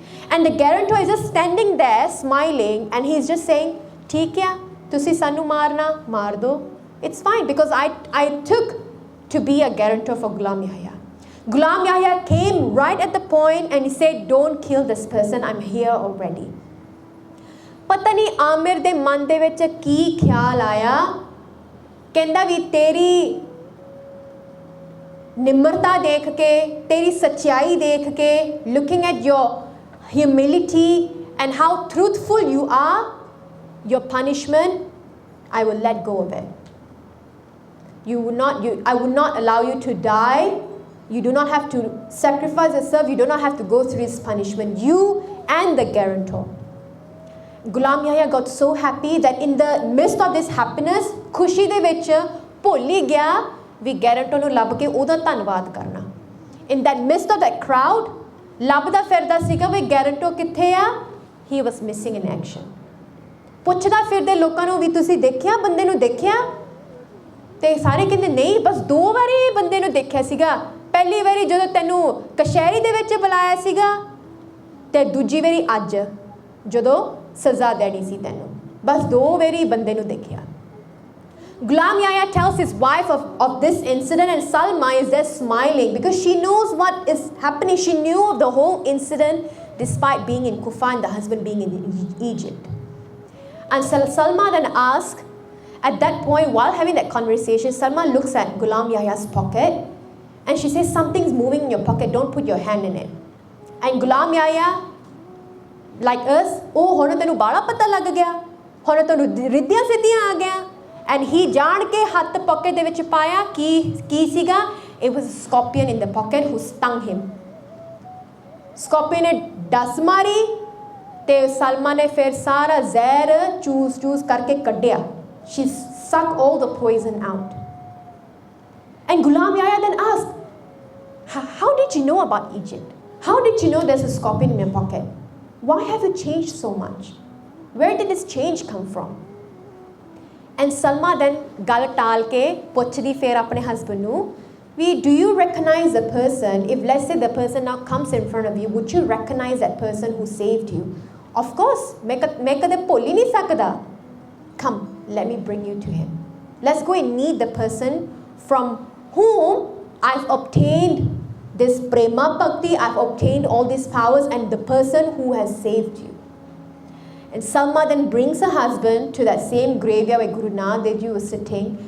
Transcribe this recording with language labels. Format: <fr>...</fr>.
<en>And the guarantor is just standing there smiling and he's just saying,</en> <pa>ਠੀਕ ਹੈ, ਤੁਸੀਂ ਸਾਨੂੰ ਮਾਰਨਾ, ਮਾਰ ਦੋ.</pa> <en>It's fine, because I took to be a guarantor for Ghulam Yahya. Ghulam Yahya came right at the point and he said, don't kill this person, I'm here already.</en> <pa>ਪਤਾ ਨਹੀਂ ਆਮਿਰ ਦੇ ਮਨ ਦੇ ਵਿੱਚ ਕੀ ਖਿਆਲ ਆਇਆ, ਕਹਿੰਦਾ ਵੀ ਤੇਰੀ ਨਿਮਰਤਾ ਦੇਖ ਕੇ, ਤੇਰੀ ਸੱਚਾਈ ਦੇਖ ਕੇ,</pa> <en>looking at your humility and how truthful you are, your punishment, I will let go of it. I will not allow you to die. You do not have to sacrifice yourself. You do not have to go through this punishment. You and the guarantor. Ghulam Yahya got so happy that in the midst of this happiness,</en> <pa>खुशी ਦੇ ਵਿੱਚ ਭੁੱਲ ਹੀ ਗਿਆ ਵੀ guarantor ਨੂੰ ਲੱਭ ਕੇ ਉਹਦਾ ਧੰਨਵਾਦ ਕਰਨਾ.</pa> <en>In that midst of that crowd,</en> <pa>ਲੱਭਦਾ ਫਿਰਦਾ ਸੀਗਾ ਵੀ guarantor ਕਿੱਥੇ ਆ?</pa> <en>He was missing in action.</en> <pa>ਪੁੱਛਦਾ ਫਿਰਦੇ ਲੋਕਾਂ ਨੂੰ ਵੀ ਤੁਸੀਂ ਦੇਖਿਆ, ਬੰਦੇ ਨੂੰ ਦੇਖਿਆ? ਤੇ ਸਾਰੇ ਕਹਿੰਦੇ ਨਹੀਂ, ਬਸ 2 ਵਾਰੀ ਬੰਦੇ ਨੂੰ ਦੇਖਿਆ ਸੀਗਾ, ਪਹਿਲੀ ਵਾਰੀ ਜਦੋਂ ਤੈਨੂੰ ਕਸ਼ਹਿਰੀ ਦੇ ਵਿੱਚ ਬੁਲਾਇਆ ਸੀਗਾ ਤੇ ਦੂਜੀ ਵਾਰੀ ਅੱਜ ਜਦੋਂ ਸਜ਼ਾ ਦੇਣੀ ਸੀ ਤੈਨੂੰ। ਬਸ 2 ਵਾਰੀ ਬੰਦੇ ਨੂੰ ਦੇਖਿਆ।</pa> <en>Ghulam Yahya tells his wife of this incident, and Salma is there smiling because she knows what is happening. She knew of the whole incident despite being in Kufa and the husband being in Egypt. And Salma then asks, at that point, while having that conversation, Salma looks at Ghulam Yahya's pocket and she says, something's moving in your pocket, don't put your hand in it.</en> <pa>And Ghulam Yahya,</pa> <en>like us, oh,</en> <pa>ਹੁਣ ਤੈਨੂੰ ਬਾਲਾ ਪਤਾ ਲੱਗ ਗਿਆ, ਹੁਣ ਤੈਨੂੰ ਰਿੱਧੀਆਂ ਸਿੱਧੀਆਂ ਆ ਗਿਆ।</pa> <en>And he</en> <pa>ਜਾਣ ਕੇ ਹੱਥ pocket ਦੇ ਵਿੱਚ ਪਾਇਆ, ਕੀ ਸੀਗਾ?</pa> <en>It was a scorpion in the pocket who stung him.</en> <pa>Scorpion ਨੇ ਡਸ ਮਾਰੀ ਤੇ ਸਲਮਾ ਨੇ ਫਿਰ ਸਾਰਾ ਜ਼ਹਿਰ ਚੂਸ ਕਰਕੇ ਕੱਢਿਆ।</pa> <en>She sucked all the poison out. And Ghulam Yahya then asked, how did you know about Egypt? How did you know there's a scorpion in your pocket? Why have you changed so much? Where did this change come from? And Salma then</en> <pa>ਗੱਲ ਟਾਲ ਕੇ ਪੁੱਛਦੀ ਫਿਰ ਆਪਣੇ husband ਨੂੰ,</pa> <en>do you recognize the person? If let's say the person now comes in front of you, would you recognize that person who saved you? Of course,</en> <pa>ਮੈਂ ਕਦੇ ਭੁੱਲ ਹੀ ਨਹੀਂ ਸਕਦਾ।</pa> <en>Come, let me bring you to him. Let's go and meet the person from whom I've obtained this prema bhakti, I've obtained all these powers, and the person who has saved you. And Salma then brings her husband to that same graveyard where Guru Nanak Dev Ji was sitting.</en>